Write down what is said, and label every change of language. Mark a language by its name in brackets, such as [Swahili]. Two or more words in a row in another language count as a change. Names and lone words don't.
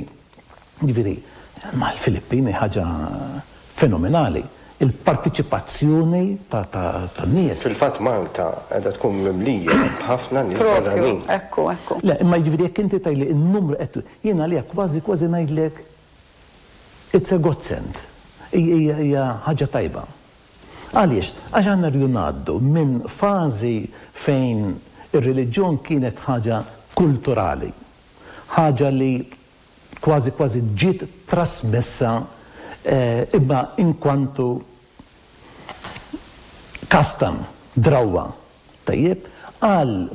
[Maltese] Ġifieri, ma l-Filippini ħaġa fenomenali. Il-partiċipazzjoni ta' nies. Fil-fatt Malta qiegħda tkun mimlija b'ħafna nies barranin. Ekku. Le, imma jiġifieri jekk inti tgħidli n-numru qed jiena għalija kważi ngħidlek [English] it's a godsend. [Maltese] Hija ħaġa tajba. Għaliex, għax għandna rridu ngħaddu minn fażi fejn ir-reliġjon kienet ħaġa kulturali, ħaġa li kważi ġiet trasmessa imma inkwantu kastam, drawwa tajjeb, għal